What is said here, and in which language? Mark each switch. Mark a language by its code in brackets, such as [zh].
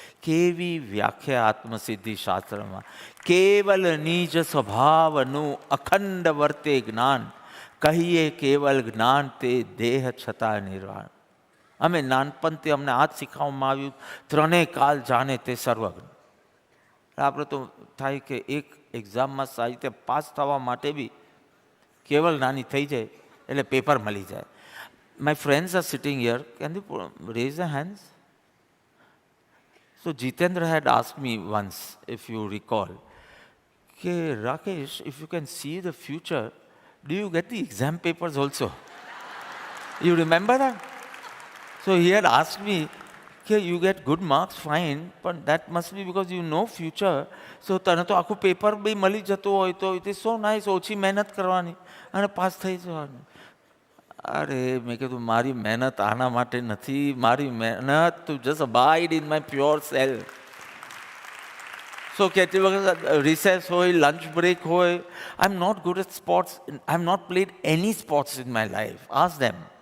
[gu] કેવી વ્યાખ્યા આત્મસિદ્ધિ શાસ્ત્રમાં! કેવલ નિજ સ્વભાવનું અખંડ વર્તે જ્ઞાન, કહીએ કેવલ જ્ઞાન તે દેહ છતાં નિર્વાણ. અમે નાનપણથી અમને આ જ શીખવવામાં આવ્યું, ત્રણેય કાલ જાણે તે સર્વજ્ઞ. આપણે તો થાય કે એક એક્ઝામમાં સાહિત્ય પાસ થવા માટે બી કેવલ નાની થઈ જાય એટલે પેપર મળી જાય. [en] My friends are sitting here. Can you raise their hands? So Jitendra had asked me once, if you recall, "Ke Rakesh, if you can see the future, do you get the exam papers also?" You remember that? So he had asked me, "Ke you get good marks, fine, but that must be because you know future. [gu] So તને તો આખું paper બી મળી જતું હોય તો [en] it is so nice, [gu] ઓછી મહેનત કરવાની અને પાસ થઈ જવાનું." અરે મેં કીધું મારી મહેનત આના માટે નથી, મારી મહેનત [en] To just abide in my pure self. [gu] સો કેટલી વખત રિસેસ હોય, લંચ બ્રેક હોય, [en] I am not good at sports, I am not played any sports in my life. Ask them.